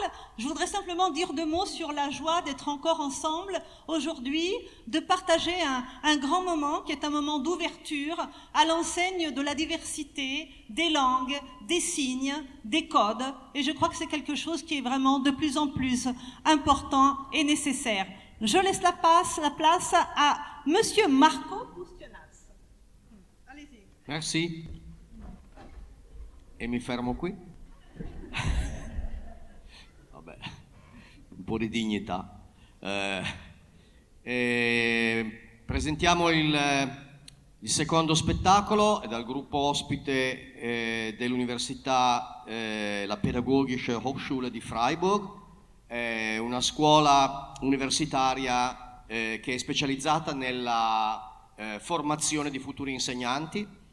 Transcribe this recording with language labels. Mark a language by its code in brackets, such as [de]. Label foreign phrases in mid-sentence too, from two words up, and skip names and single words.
[fr] Je voudrais simplement dire deux mots sur la joie d'être encore ensemble aujourd'hui, de partager un grand moment qui est un moment d'ouverture à l'enseigne de la diversité, des langues, des signes, des codes. Et je crois que c'est quelque chose qui est vraiment de plus en plus important et nécessaire. Je laisse la place à Monsieur Marco. Allez-y. Merci. [it] E mi fermo qui. Vabbè, un po' di dignità. Presentiamo il secondo spettacolo, è dal gruppo ospite dell'Università, la Pädagogische Hochschule di Freiburg, una scuola universitaria che è specializzata nella formazione di futuri insegnanti.